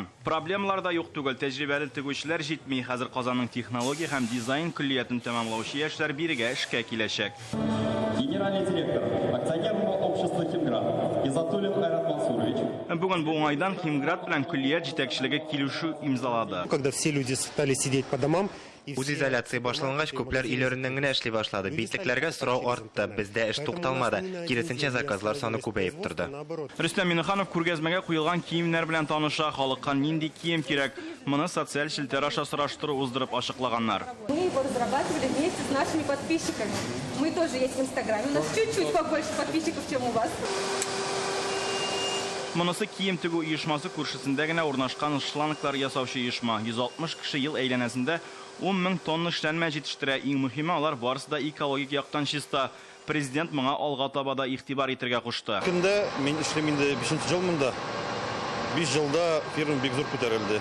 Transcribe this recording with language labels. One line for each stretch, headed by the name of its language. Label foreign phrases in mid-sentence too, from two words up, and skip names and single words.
Tatar: Проблемалар да юк түгел. Тәҗрибәле тегүчеләр җитми. Хәзер Казанның технология һәм дизайн көллиятын тәмамлаучы яшьләр бирегә эшкә киләчәк.
Russian: Генеральный директор акционерного общества Химград Изатуллин Айрат Мансурович.
Tatar: Бүген бу уңайдан Химград белән көллият җитәкчелеге килешү имзалады.
Russian: Когда все люди стали сидеть по домам,
Tatar: Үз изоляция башлангач, күпләр илөреннән генә эшли башлады. Битлекләргә сорау артты, бездә эш тукталмады. Киресенчә заказлар саны күбәеп торды. Рөстәм Миңнеханов күргәзмәгә куелган киемнәр белән таныша, халыкка нинди кием кирәк, моны социаль челтәр аша сораштыру уздырып ачыклаганнар.
Russian: Мы его разрабатывали вместе с нашими подписчиками. Мы тоже есть в Инстаграме. У нас чуть-чуть побольше подписчиков, чем у вас.
Tatar: Монысы кием тегү оешмасы күршесендә генә урнашкан шланглар ясаучы оешма. 160 кеше ел әйләнәсендә 10 мең тонна эшләнмә җитештерә. Иң мөһиме, алар барысы да экологик яктан чиста. Президент моңа алга таба да игътибар итәргә кушты. Көндә мин эшлим инде 5нче ел монда. 5 елда фирма бик зур күтәрелде.